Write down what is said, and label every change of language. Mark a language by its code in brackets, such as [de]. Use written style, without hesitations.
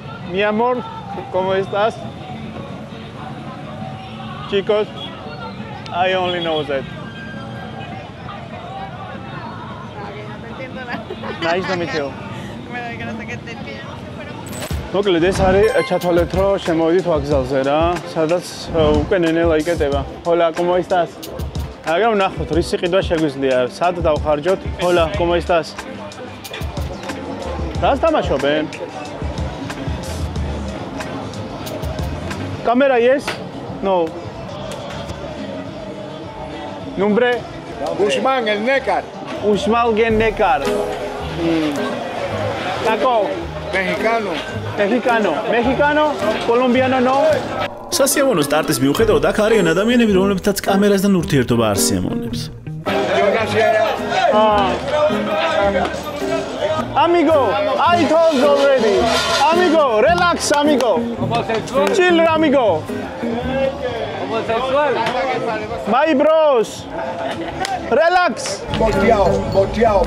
[es] Mi amor, ¿cómo estás? [en] Chicos, I only know that. [es] No te entiendo nada. [en] Nice to meet you. [es] Bueno, que no sé qué te entiendo. [ka] მოკლედ ეს არის ჩათვალეთ რომ შემოვიდით ვაგზალზე რა, სადაც უკვე ნენელა იკეტება. [es] Hola, ¿cómo estás? [ka] აგერ ვნახოთ, რის სიყიდვა შეგვიძლია, სად დავხარჯოთ? [es] Hola, ¿cómo estás? [ka] რას თამაშობენ? [es] Cámara, [en] yes? [es] No. Nombre? Usman el Necar. Usman el Necar. Taco. Mexicano. Mexicano, colombiano no. [ka] სასიამოვნო სტარტის მიუხედავად აქ არიან ადამიანები, რომლებთაც კამერასთან ურთიერთობა არ სიამოვნებს. [en] Amigo, I told you already. Amigo, relax, amigo. Chill, amigo. My bros. Relax. [es] Boteado.